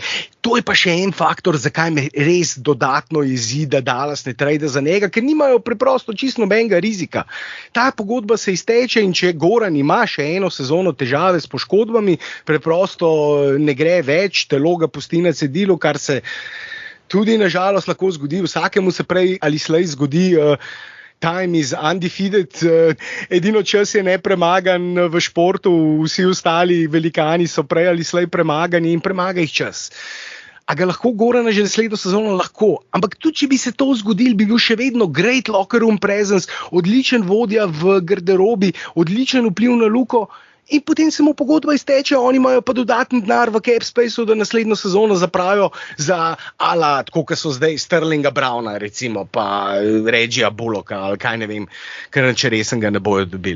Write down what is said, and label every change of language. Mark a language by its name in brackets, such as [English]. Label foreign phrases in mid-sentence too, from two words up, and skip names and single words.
[Slovenian] To je pa še en faktor, zakaj me res dodatno jezi, da Dallas ne trade za njega, ker nimajo preprosto čisto nobenega rizika. Ta pogodba se izteče in če Goran ima še eno sezono težave s poškodbami, preprosto ne gre več, telo ga pusti na cedilu, kar se tudi nažalost lahko zgodi, vsakemu se prej ali slej zgodi, [English] time is undefeated, [Slovenian] edino čas je nepremagan v športu, vsi ostali velikani so prej ali slej premagani in premaga jih čas. A ga lahko Gorana že naslednjo sezono? Lahko, ampak tudi če bi se to zgodilo, bi bil še vedno [English] great locker room presence, [Slovenian] odličen vodja v garderobi, odličen vpliv na Luko. In potem se mu pogodba izteče, oni imajo pa dodatni denar v [English] cap spaceu, [Slovenian] da naslednjo sezono zapravijo za ala, tako kot so zdaj Sterlinga Browna, recimo, pa Reggija Bullocka, ali kaj ne vem, ker če resen ga ne bojo dobili.